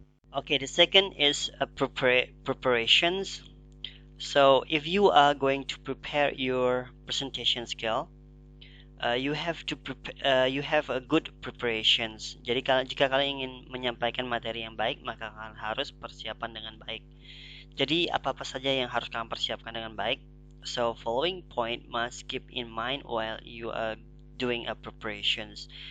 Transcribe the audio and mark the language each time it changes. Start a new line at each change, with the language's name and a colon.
English: Okay, the second is preparations. So if you are going to prepare your presentation skill, you have a good preparations.
Indonesian: Jadi jika kalian ingin menyampaikan materi yang baik, maka kalian harus persiapan dengan baik. Jadi apa-apa saja yang harus kalian persiapkan dengan baik.
English: So following point must keep in mind while you are doing a preparations.